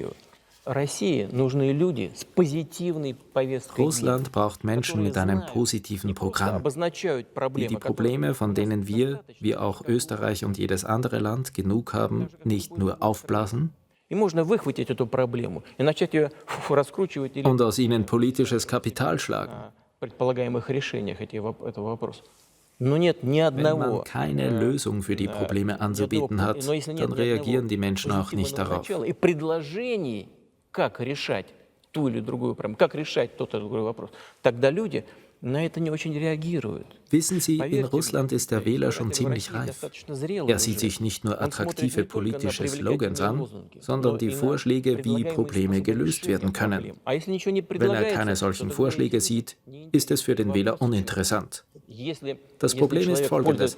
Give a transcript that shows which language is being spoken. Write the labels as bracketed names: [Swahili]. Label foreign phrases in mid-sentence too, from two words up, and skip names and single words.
[German] Russland braucht Menschen mit einem positiven Programm, die die Probleme, von denen wir, wie auch Österreich und jedes andere Land, genug haben, nicht nur aufblasen und aus ihnen politisches Kapital schlagen. [Russian] предполагаемых решениях этого вопроса. [German] Wenn man keine Lösung für die Probleme anzubieten hat, dann reagieren die Menschen auch nicht darauf. [Russian] И предложений, как решать ту или другую проблему, как решать тот или другой вопрос, тогда люди на это не очень реагируют. [German] Wissen Sie, in Russland ist der Wähler schon ziemlich reif. Er sieht sich nicht nur attraktive politische Slogans an, sondern die Vorschläge, wie Probleme gelöst werden können. Wenn er keine solchen Vorschläge sieht, ist es für den Wähler uninteressant. Das Problem ist folgendes.